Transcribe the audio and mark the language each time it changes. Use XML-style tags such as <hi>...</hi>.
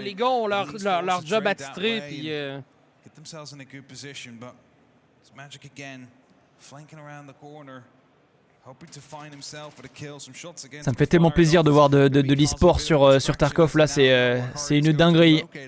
<fr>Les gars ont leur job attitré. Puis,</fr> <en>Get themselves in a good position, but it's Magic again, flanking around the corner.</en> <fr>Ça me fait tellement plaisir de voir de l'e-sport sur Tarkov là, c'est une dinguerie.</fr>